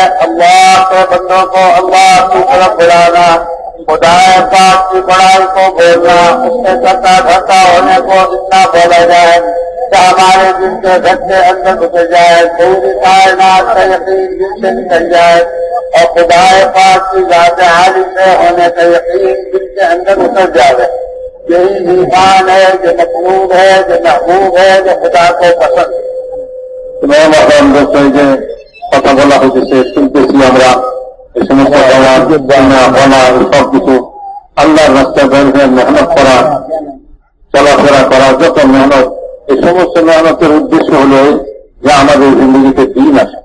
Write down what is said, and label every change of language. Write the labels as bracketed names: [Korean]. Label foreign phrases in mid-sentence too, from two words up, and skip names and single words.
[Urdu] اللہ کے بندوں کو اللہ کی طرف بلانا، خدا پاک کی بڑائی کو بولنا، اس کے کرتا دھرتا ہونے کو اتنا بولا جائے کہ ہمارے دل کے دھکے اندر اتر جائے، پوری کائنات کا یقین دل سے نکل جائے، اور خدا پاک کی ذات عالی سے ہونے کا یقین دل کے اندر اتر جائے۔ یہی ایمان ہے جو مطلوب ہے، جو محبوب ہے، جو خدا کو پسند ہے۔ [Bangla] কথা বলা হয়েছে, শুনতেছি আমরা এই সমস্ত বলা সব কিছু আল্লাহর রাস্তায় বের মেহনত করা, চলাফেরা করা, যত মেহনত, এই সমস্ত মেহনতের উদ্দেশ্য হল যে আমাদের জিন্দগিতে দিন আসে।